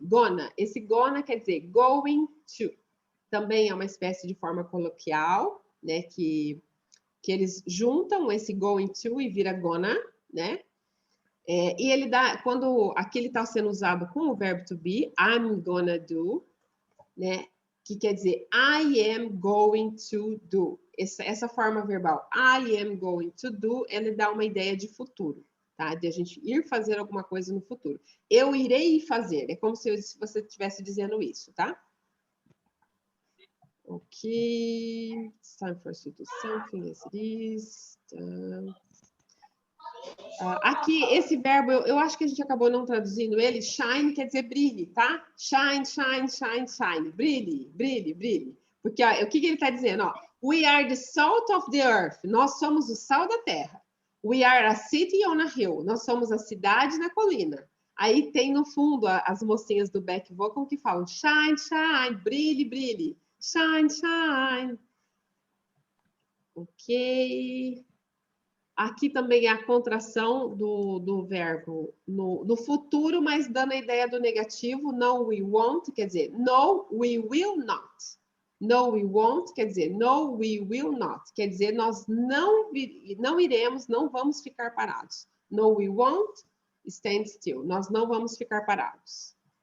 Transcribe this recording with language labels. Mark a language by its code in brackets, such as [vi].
[pt] Gonna, esse gonna quer dizer [en] going to. [pt] Também é uma espécie de forma coloquial, né? Que eles juntam esse going to e vira gonna, né? E ele dá, quando aqui ele está sendo usado com o verbo to be, [en] I'm gonna do, [pt] né? Que quer dizer [en] I am going to do. [pt] Essa forma verbal, [en] I am going to do, [pt] ele dá uma ideia de futuro, tá? De a gente ir fazer alguma coisa no futuro. Eu irei fazer, é como se você estivesse dizendo isso, tá? [en] Ok, it's time for us to do something, yes it is. [pt] Aqui, esse verbo, eu acho que a gente acabou não traduzindo ele. Shine quer dizer brilhe, tá? [en] Shine, shine, shine, shine. [pt] Brilhe, brilhe, brilhe. Porque ó, o que ele está dizendo? [en] Ó, we are the salt of the earth. [pt] Nós somos o sal da terra. [en] We are a city on a hill. [pt] Nós somos a cidade na colina. Aí tem no fundo as mocinhas do back vocal que falam [en] shine, shine, [pt] brilhe, brilhe. [en] Shine, shine. Ok. [pt] Aqui também é a contração do verbo no futuro, mas dando a ideia do negativo. [en] No, we won't, [pt] quer dizer, [en] no, we will not. No, we won't, quer dizer, no, we will not. [pt] Quer dizer, nós não iremos, não vamos ficar parados. [en] No, we won't stand still. [pt] Nós não vamos ficar parados.